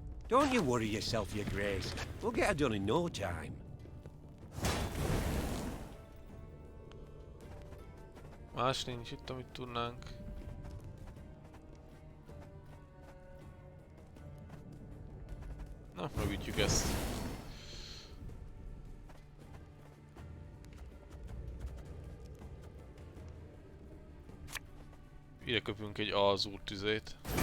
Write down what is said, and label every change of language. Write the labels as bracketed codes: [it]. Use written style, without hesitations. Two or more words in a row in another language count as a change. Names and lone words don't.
[en] Don't you worry yourself, Your Grace. We'll get it done in no time. [hu] Más nincs itt, amit tudnánk. Na, megütjük ezt. Ide köpünk egy azúr tüzét.